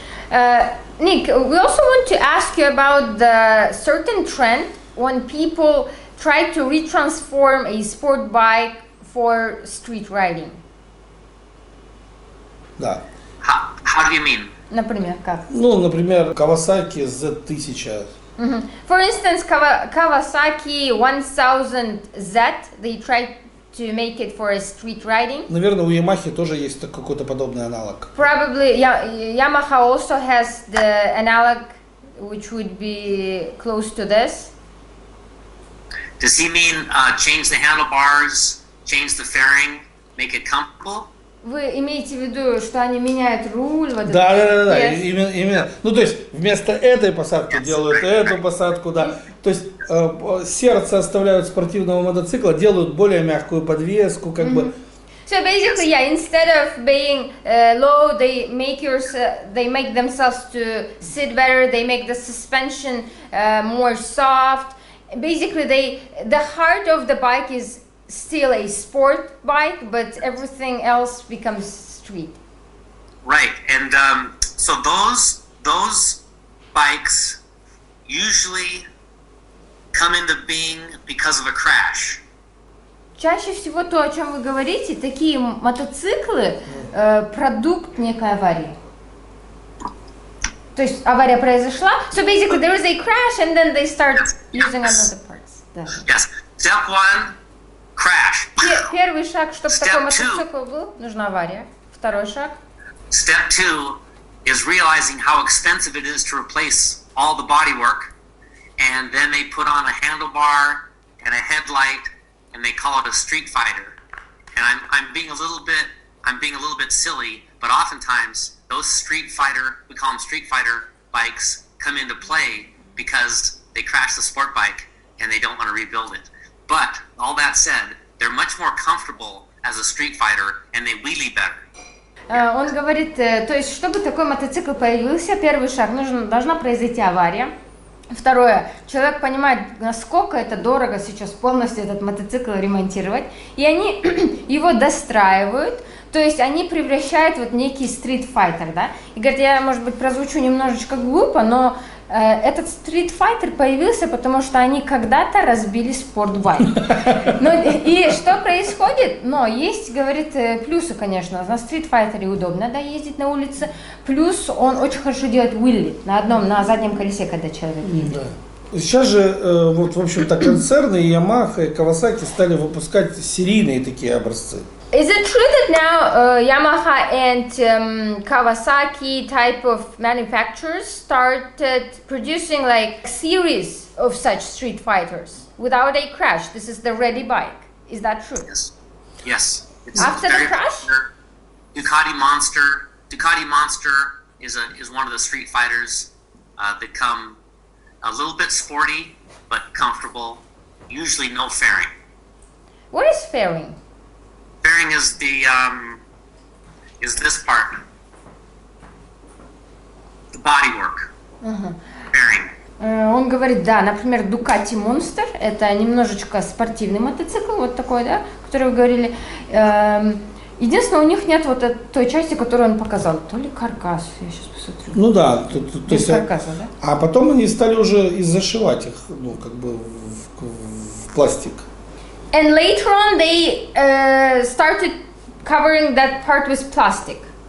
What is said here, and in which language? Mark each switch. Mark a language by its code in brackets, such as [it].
[en] Nick, we also want to ask you about the certain trend when people try to retransform a sport bike for street riding. [ru] Да. [en] How do you mean? [ru] Например, как? Ну, например, Kawasaki Z1000. [en] For instance, Kawasaki 1000Z, they tried to make it for a street riding. [ru] Наверное, у Yamaha тоже есть какой-то подобный аналог. [en] Probably Yamaha also has the analog which would be close to this. Does he mean change the handlebars, change the fairing, make it comfortable? [ru] Вы имеете в виду, что они меняют руль? Вот Да. [en] Yes. [ru] Именно. Ну, то есть, вместо этой посадки делают эту посадку, да. То есть, сердце оставляют спортивного мотоцикла, делают более мягкую подвеску, как бы. [en] So basically, yeah, instead of being low, they make themselves to sit better. They make the suspension more soft. Basically, the heart of the bike is still a sport bike, but everything else becomes street. Right, and so those bikes usually come into being because of a crash. [ru] Чаще всего то, о чем вы говорите, такие мотоциклы продукт некой аварии. То есть авария произошла, [en] so basically there is a crash and then they start using another parts. [ru] Да. [en] Yes, step one, crash. [ru] Первый шаг, чтобы [en] Step [ru] такой [en] two. [ru] мотоцикл был, нужна авария. Второй шаг. [en] Step two is realizing how expensive it is to replace all the bodywork, and then they put on a handlebar and a headlight, and they call it a street fighter. And I'm being a little bit silly, but oftentimes those we call them street fighter bikes, come into play because they crash the sport bike and they don't want to rebuild it. But all that said, they're much more comfortable as a street fighter and they wheelie better. [ru] Он говорит, то есть, чтобы такой мотоцикл появился, первый шаг, должна произойти авария. Второе, человек понимает, насколько это дорого сейчас полностью этот мотоцикл ремонтировать, и они его достраивают, то есть они превращают вот некий стрит-файтер, да. И говорит, я, может быть, прозвучу немножечко глупо, но этот стрит-файтер появился, потому что они когда-то разбили спортбайк. И что происходит? Но есть, говорит, плюсы, конечно. На стрит-файтере удобно, да, ездить на улице. Плюс он очень хорошо делает уилли на заднем колесе, когда человек едет. Да. Сейчас же, вот, в общем-то, концерны Yamaha и Kawasaki стали выпускать серийные такие образцы. [en] Is it true that now Yamaha and Kawasaki type of manufacturers started producing like series of such street fighters without a crash? This is the ready bike. Is that true? Yes. It's After the crash? Popular. Ducati Monster is one of the street fighters that come a little bit sporty but comfortable. Usually no fairing. What is fairing? Fairing is this part, the bodywork. Fairing. [ru] Он говорит, да, например, Ducati Monster, это немножечко спортивный мотоцикл, вот такой, да, который вы говорили. Единственное, у них нет вот той части, которую он показал, то ли каркас, я сейчас посмотрю. Ну да, без каркаса, да? А потом они стали уже и зашивать их, ну, как бы в пластик. [en] And later on, they started covering that part with plastic.